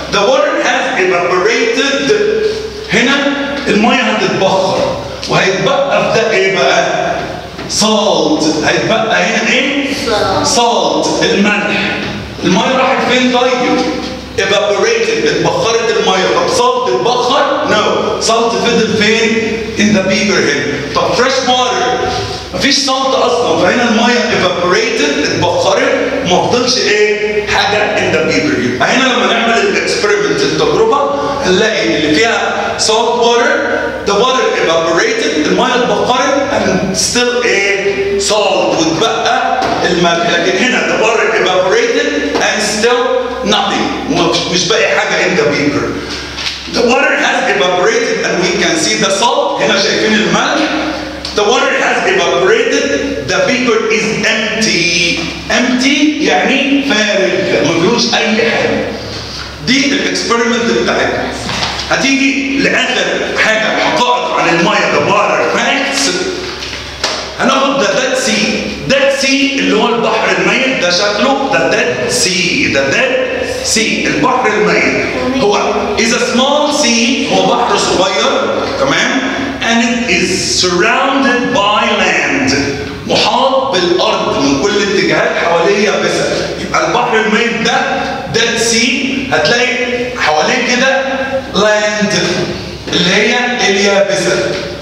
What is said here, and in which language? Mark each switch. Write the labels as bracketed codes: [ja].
[en] The water has evaporated. [ar] هنا الميه هتتبخر وهيتبقى في ده ايه بقى؟ salt. هيتبقى هنا ايه؟ salt، الملح. الميه راحت فين طيب؟ evaporated، اتبخرت الميه. طب salt اتبخر؟ no. salt فضل فين؟ in the beaker هنا. طب fresh water مفيش salt اصلا، فهنا الميه evaporated، اتبخرت، ما فضلش ايه؟ حاجه [en] in the beaker. [ar] يبقى هنا لما نعمل الاكسبيرمنت، التجربه، هنلاقي اللي فيها salt water، [en] the water evaporated، [ar] الميه اتبخرت and still ايه؟ salt، واتبقى الملح. [en] لكن هنا the water evaporated and still nothing، مش باقي حاجه in the beaker. The water has evaporated and we can see the salt. [ar] هنا شايفين الملح. [en] The water has evaporated. The beaker is empty. [ar] Empty يعني فارغ، ما فيهوش أي حاجة. دي الاكسبيرمنت بتاعتنا. هتيجي لآخر حاجة، حقائق عن المية، the water facts. [en] هناخد the dead sea. [ar] dead sea اللي هو البحر الميت، ده شكله the dead sea. the dead sea البحر الميت هو [en] is a small sea، [ar] هو بحر صغير. تمام؟ [en] and it is surrounded by land، [ar] محاط بالارض من كل الاتجاهات، حواليه يابسه. يبقى البحر الميت ده dead sea، هتلاقي حواليه كده land اللي هي اليابسه.